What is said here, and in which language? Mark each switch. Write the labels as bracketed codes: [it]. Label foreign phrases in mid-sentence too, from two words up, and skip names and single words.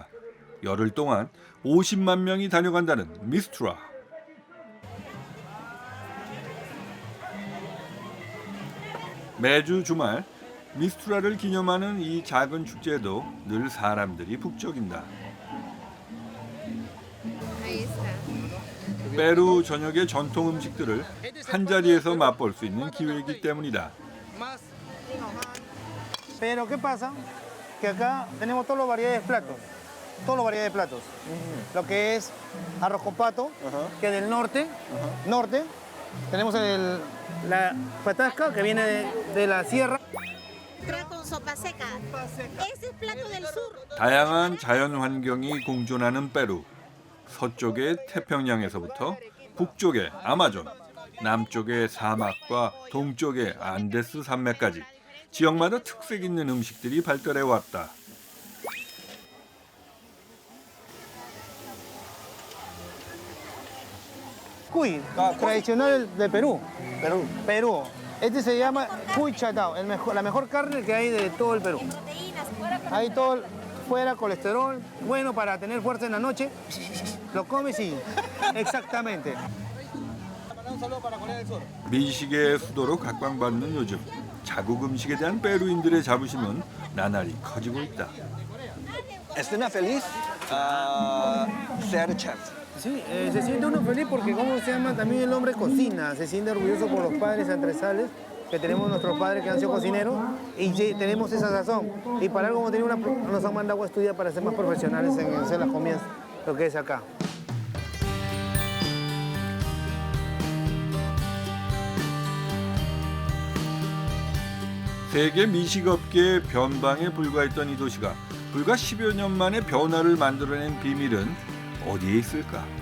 [ko] 열흘 동안 50만 명이 다녀간다는 미스투라. 매주 주말 미스투라를 기념하는 이 작은 축제에도 늘 사람들이 북적인다. [es] Ahí está. [ko] 페루 전역의 전통 음식들을 한 자리에서 맛볼 수 있는 기회이기 때문이다. [es] Pero ¿qué pasa? Que acá tenemos todas las variedades de platos. Todas las variedades de platos. Lo que es arroz con pato, que es del norte. Tenemos la patasca, que viene de la sierra. Con sopa seca. Ese es plato del sur. [ko] 다양한 자연 환경이 공존하는 페루. 서쪽의 태평양에서부터 북쪽의 아마존, 남쪽의 사막과 동쪽의 안데스 산맥까지 지역마다 특색 있는 음식들이 발달해 왔다. [es] Cuy, tradicional de Perú. Perú. Este se llama cuy chatao, la mejor carne que hay de todo el Perú. Hay todo fuera colesterol, bueno para tener fuerza en la noche. Lo comes y exactamente. [ko] 미식의 수도로 각광받는 요즘 자국 음식에 대한 페루인들의 자부심은 나날이 커지고 있다. [es] Estoy más feliz ser chef. Sí, se siente uno feliz porque, ¿cómo se llama? También el hombre cocina, se siente orgulloso por los padres ancestrales, que tenemos nuestros padres que han sido cocineros y tenemos esa sazón. Y para algo como tener nos han mandado a estudiar para ser más profesionales en hacer las comidas, lo que es acá. [ko] 세계 미식업계의 변방에 불과했던 이 도시가 불과 10여 년 만에 변화를 만들어낸 비밀은 어디에 있을까?